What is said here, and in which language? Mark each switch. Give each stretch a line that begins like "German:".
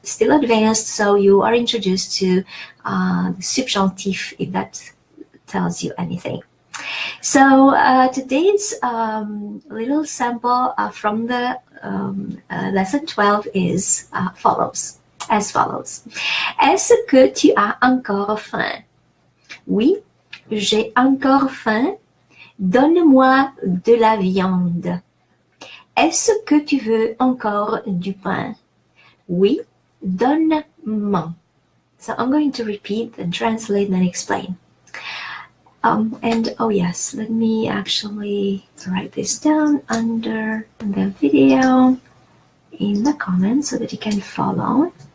English: Still advanced, so you are introduced to the subjunctif, if that tells you anything. So today's little sample from the lesson 12 is as follows.
French: Est-ce que tu as encore faim? Oui, j'ai encore faim. Donne-moi de la viande. Est-ce que tu veux encore du pain? Oui, donne-moi.
English: So I'm going to repeat and translate and explain. And oh yes, let me actually write this down under the video in the comments so that you can follow.